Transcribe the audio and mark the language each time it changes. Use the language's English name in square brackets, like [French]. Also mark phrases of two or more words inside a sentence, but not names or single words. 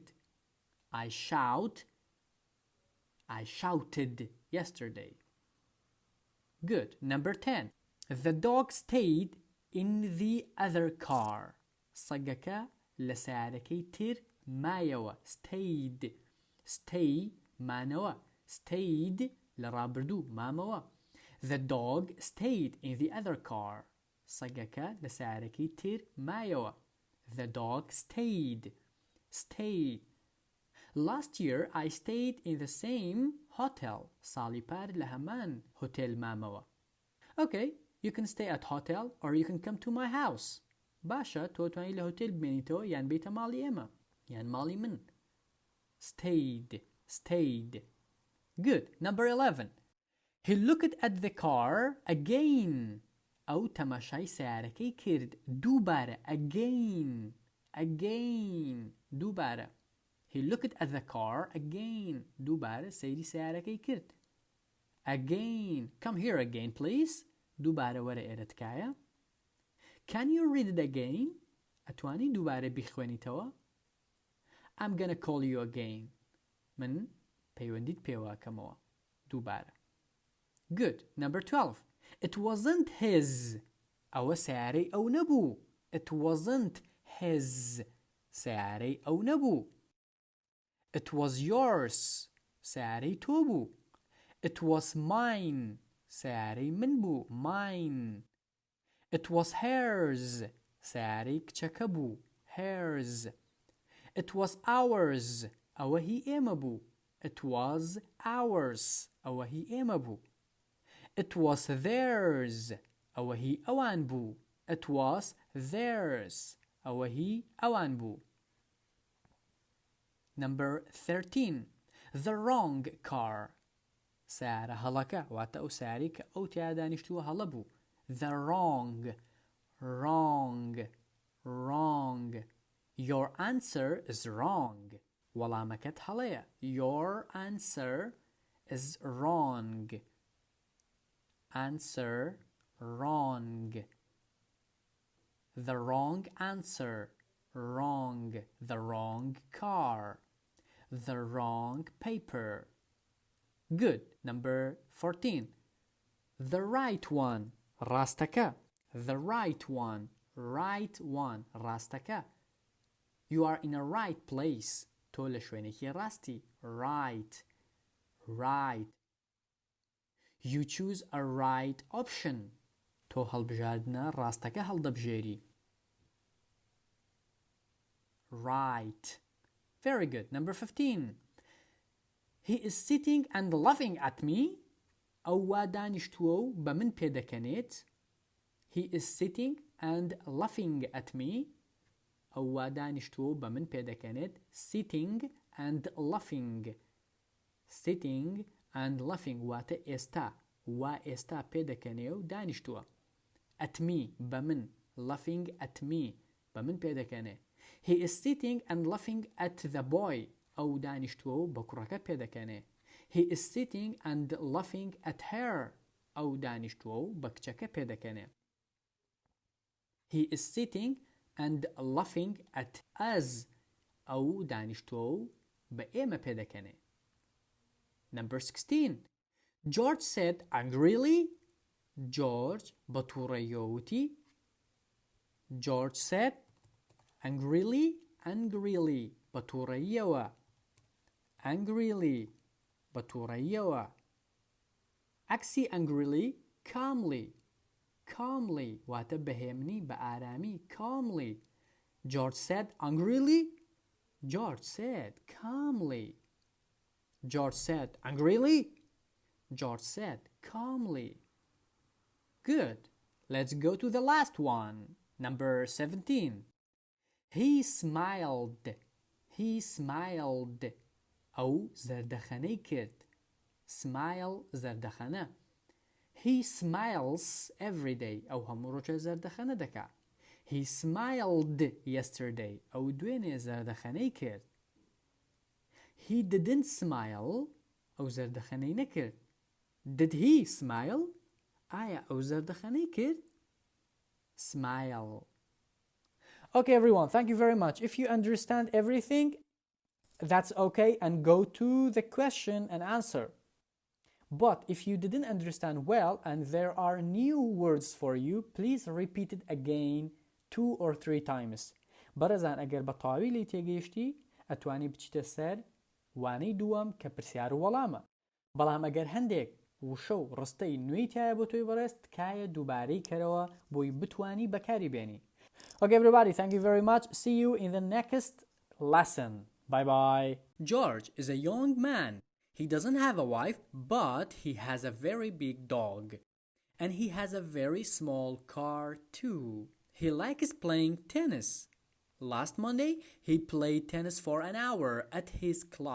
[English] I shouted yesterday. Good. Number 10. The dog stayed in the other car. [Central Kurdish] سەگەکە لە سیارەکەی تر مایەوە. [English] Stayed. Stay مانەوە. [Central Kurdish] Stayed لە ڕابردوو مامەوە. [English] The dog stayed in the other car. [Central Kurdish] سەگەکە لە سیارەکەی تر مایەوە. [English] The dog stayed. Stayed. Last year I stayed in the same hotel. [Central Kurdish] ساڵی پار لە هەمان هۆتێل مامەوە. [English] Okay, you can stay at hotel or you can come to my house. [Central Kurdish] باشە تۆ توانی لە هۆتێل بمێنیتەوە یان بیتە ماڵی ئێمە یان ماڵی من. [English] Stayed. Stayed. Good. Number 11. He looked at the car again. [Central Kurdish] ئەو تەماشای سیارەکەی کرد. دووبارە. [English] Again. Again. دووبارە. He looked at the car again. [Central Kurdish] دووبارە سەیری سیارەکەی کرد. [English] Again. Come here again, please. [Central Kurdish] دووبارە وەرە ئێرە تکایە. [English] Can you read it again? [Central Kurdish] ئەتوانی دووبارە بیخوێنیتەوە؟ [English] I'm gonna call you again. [Central Kurdish] من پەیوەندیت پێواکەمەوە. دووبارە. [English] Good. Number 12. It wasn't his. [Central Kurdish] ئەوە سیارەی ئەو نەبوو. [English] It wasn't his. [Central Kurdish] سیارەی ئەو نەبوو. [English] It was yours. [Central Kurdish] سیارەی تۆ بوو. [English] It was mine. [Central Kurdish] سیارەی من بوو. [English] Mine. It was hers. [Central Kurdish] سیارەی کچەکە بوو. [English] Hers. It was ours. [Central Kurdish] ئەوە هی ئێمە بوو. [English] It was ours. [Central Kurdish] ئەوە هی ئێمە بوو. [English] It was theirs. [Central Kurdish] ئەوە هی ئەوان بوو. [English] It was theirs. [Central Kurdish] ئەوە هی ئەوان بوو. [English] Number 13. The wrong car. [Central Kurdish] سیارە هەڵەکە واتە ئەو سیارەی کە ئەو تیا دانیشتووە هەڵە بوو. [English] The wrong. Wrong. Wrong. Your answer is wrong. [Central Kurdish] وەڵامەکەت هەڵەیە. [English] Your answer is wrong. Answer wrong. The wrong answer. Wrong. The wrong car. The wrong paper. Good. Number 14. The right one. Rastaka. The right one. Right one. Rastaka. You are in a right place. [Central Kurdish] تۆ لە شوێنێکی ڕاستی. [English] Right. Right. You choose a right option. [Central Kurdish] تۆ هەڵبژاردنە ڕاستەکە هەڵدەبژێری. [English] Right. Very good. Number 15. He is sitting and laughing at me. [Central Kurdish] ئەو وا دانیشتووە و بە من پێدەکەنێت. [English] He is sitting and laughing at me. [Central Kurdish] ئەو وا دانیشتووە و بە من پێدەکەنێت. [English] Sitting and laughing. Sitting and laughing [Central Kurdish] واتە ئێستا. وا ئێستا پێدەکەنێ و دانیشتووە. [English] At me [Central Kurdish] بە من. [English] Laughing at me [Central Kurdish] بە من پێدەکەنێ. [English] He is sitting and laughing at the boy. [Central Kurdish] ئەو دانیشتووە و بە کوڕەکە پێدەکەنێ. [English] He is sitting and laughing at her. [Central Kurdish] ئەو دانیشتووە و بە کچەکە پێدەکەنێ. [English] He is sitting and laughing at us. [Central Kurdish] ئەو دانیشتووە و بە ئێمە پێدەکەنێ. [English] Number 16. George said angrily. [Central Kurdish] George بە تووڕەییەوە وتی. [English] George said angrily. [Central Kurdish] Angrily بە تووڕەییەوە. Angrily بە تووڕەییەوە. [English] عەکسی angrily calmly. [Central Kurdish] Calmly واتە بەهێمنی بە ئارامی. [English] Calmly. George said angrily. George said calmly. George said angrily. George said calmly. Good. Let's go to the last one. Number 17. He smiled. He smiled. [Central Kurdish] أو زردخانەی کرد. [English] Smile زردخانە. He smiles every day. [Central Kurdish] أو هەموو ڕۆژە زردخانە دەکا. [English] He smiled yesterday. [Central Kurdish] أو دوێنێ زردخانەی کرد. [English] He didn't smile. [Central Kurdish] أو زردخانەی نەکرد. [English] Did he smile? [Central Kurdish] ئایا ئەو زردخانەی کرد؟ [English] Smile. Okay, everyone, thank you very much. If you understand everything, that's okay, and go to the question and answer. But if you didn't understand well and there are new words for you, please repeat it again 2 or 3 times. [Central Kurdish] بەڕێزان ئەگەر بە تەواوی لێی تێگەیشتی ئەتوانی بچیتە سەر وانەی دووەم کە پرسیار و وەڵامە. بەڵام ئەگەر هەندێک وشە و ڕستەی نوێی تایە بۆ تۆی بەڕێست تکایە دووبارەی کەرەوە بۆی بتوانی بەکاری بێنی. [English] Okay, everybody, thank you very much. See you in the next lesson. Bye bye. George is a young man. He doesn't have a wife, but he has a very big dog. And he has a very small car too. He likes playing tennis. Last Monday, he played tennis for an hour at his club.